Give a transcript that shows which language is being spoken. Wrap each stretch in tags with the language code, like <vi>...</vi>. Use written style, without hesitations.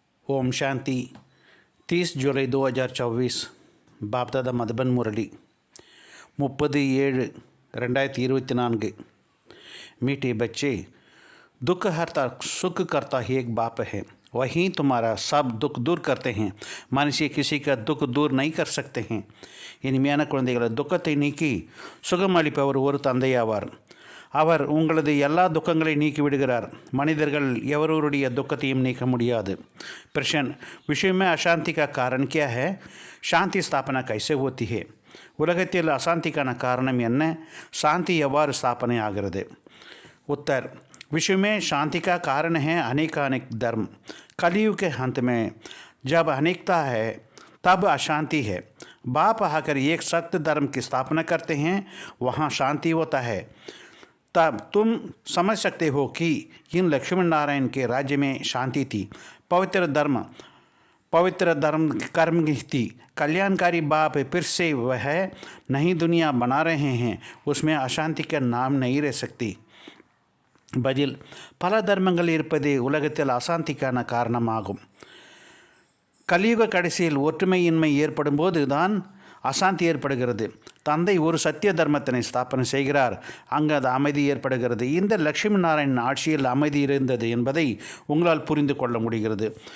<hi>ओम शांति 30 जुलाई 2024 बापदादा मधुबन मुरली 30/7/2024। मीठे बच्चे, दुख हरता सुख करता ही एक बाप है, वही तुम्हारा सब दुख दूर करते हैं। मनुष्य किसी का दुख दूर नहीं कर सकते हैं।</hi> <ta>இனிமையான குழந்தைகளை, துக்கத்தை நீக்கி சுகமளிப்பவர் ஒரு தந்தையாவார். அவர் உங்களது எல்லா துக்கங்களையும் நீக்கி விடுகிறார். மனிதர்கள் எவருடைய துக்கத்தையும் நீக்க முடியாது.</ta> <hi>प्रश्न: विश्व में अशांति का कारण क्या है? शांति स्थापना कैसे होती है?</hi> <ta>உலகத்தில் அசாந்திக்கான காரணம் என்ன? சாந்தி எவ்வாறு ஸ்தாபனை ஆகிறது?</ta> <hi>उत्तर: विश्व में शांति का कारण है अनेकानेक धर्म। कलयुग के अंत में जब अनेकता है तब अशांति है। बाप आकर एक सख्त धर्म की स्थापना करते हैं, वहाँ शांति होता है। तब तुम समझ सकते हो कि इन लक्ष्मण नारायण के राज्य में शांति थी। पवित्र धर्म कर्म थी। कल्याणकारी बाप फिर से वह नई दुनिया बना रहे हैं, उसमें अशांति का नाम नहीं रह सकती।</hi> <ta>பதில்: பல தர்மங்கள் இருப்பது உலகத்தில் அசாந்திக்கான காரணமாகும். கலியுக கடைசியில் ஒற்றுமையின்மை ஏற்படும் போது தான் அசாந்தி ஏற்படுகிறது. தந்தை ஒரு சத்திய தர்மத்தினை ஸ்தாபனை செய்கிறார், அங்கு அது அமைதி ஏற்படுகிறது. இந்த லட்சுமி நாராயணன் ஆட்சியில் அமைதி இருந்தது என்பதை உங்களால் புரிந்து கொள்ள முடிகிறது.</ta>